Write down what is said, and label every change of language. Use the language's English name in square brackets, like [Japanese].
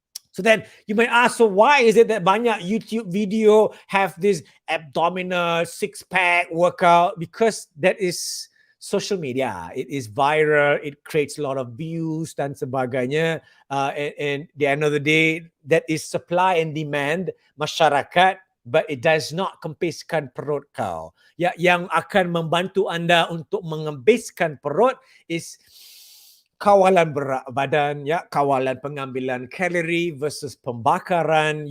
[English] So then you may ask, so why is it that [Malay] banyak YouTube video [English] have this abdominal six-pack workout? Because that is social media. It is viral. It creates a lot of views [Malay] dan sebagainya. [English] And at the end of the day, that is supply and demand [Malay] masyarakat, [English] but it does not [Malay] kempiskan perut kau. Yang akan membantu anda untuk mengembiskan perut [English] is [Malay] kawalan berat badan, kawalan pengambilan kalori versus pembakaran.